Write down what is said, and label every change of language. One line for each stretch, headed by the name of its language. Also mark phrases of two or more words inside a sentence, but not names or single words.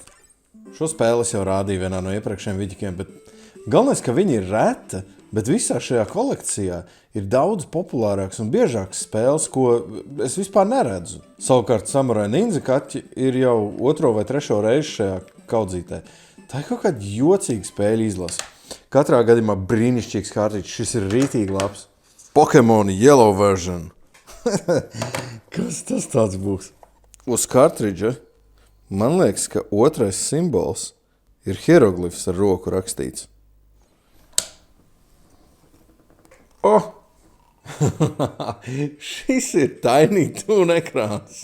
Latvian: Šo spēli es jau rādīju vienā no iepriekšējiem vidikiem, bet galvenais, ka viņi ir reta, bet visā šajā kolekcijā ir daudz populārāks un biežāks spēles, ko es vispār neredzu. Savukārt Samurai Ninja Cat ir jau 2. vai 3. reizi šajā kaudzītē. Tā ir kaut kāda jocīga spēļu izlase. Katrā gadījumā brīnišķīgs kārtiņš, šis ir rītīgi labs. Pokemon Yellow version. Kas tas tāds būs? Uz kartridža man liekas, ka otrais simbols ir hieroglifs ar roku rakstīts. Šis ir Tiny Toon ekrāns.